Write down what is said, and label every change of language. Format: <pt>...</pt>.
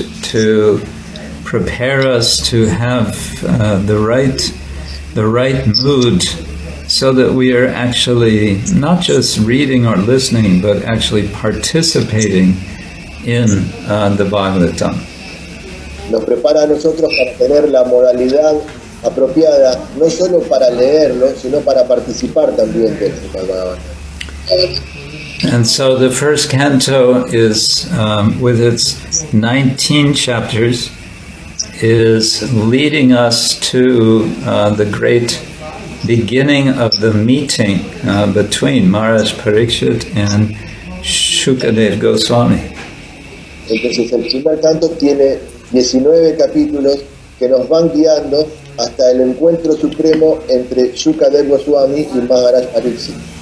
<en>To prepare us to have the right mood, so that we are actually not just reading or listening, but actually participating in the Bhagavatam.</en> <es>Nos prepara a nosotros para tener la modalidad apropiada, no solo para leerlo, sino para participar también del Srimad-Bhagavatam.</es> <en>And so the first canto is, with its 19 chapters, is leading us to the great beginning of the meeting between Maharaj Parikshit and Shukadev Goswami.</en> <es>Entonces el primer canto tiene 19 capítulos que nos van guiando hasta el encuentro supremo entre Shukadev Goswami y Maharaj Parikshit.</es>